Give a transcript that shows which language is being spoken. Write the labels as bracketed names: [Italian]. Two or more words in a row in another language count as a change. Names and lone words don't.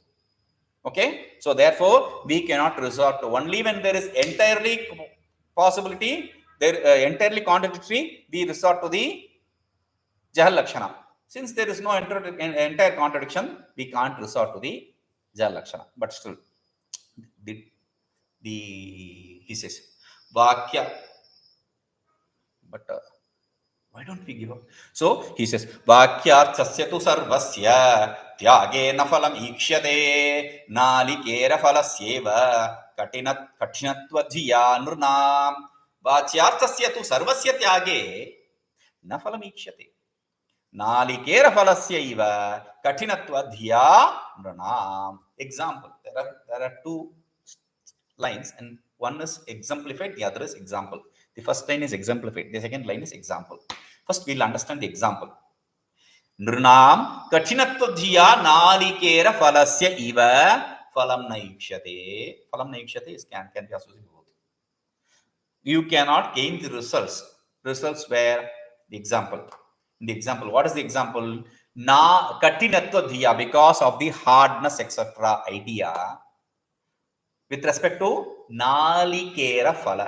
[English] Okay, so therefore we cannot resort to only when there is entirely possibility, there entirely contradictory, we resort to the jahallakṣaṇā. Since there is no entire contradiction, we can't resort to the jahallakṣaṇā. But still, he says vākya. But why don't we give up? So he says [Sanskrit] vākyārthasya tu sarvasya tyāge na phalamīkṣyate nālikeraphalasyeva kaṭhinatvadhiyā nrunām vācyārthasya tu sarvasya tyāge na phalamīkṣyate nālikeraphalasyeva kaṭhinatvadhiyā nrunām. [English] Example. There are two lines, and one is exemplified, the other is example. The first line is exemplified, the second line is example. First, we'll understand the example. [Sanskrit] Nrunām kaṭhinatvadhiyā nālikeraphalasyeva iva phalamīkṣyate. [English] Phalamīkṣyate can be associated with both. You cannot gain the results. Results where the example. In the example, what is the example? Kaṭhinatvadhiyā, because of the hardness, etc. idea. With respect to nālikeraphalasyeva.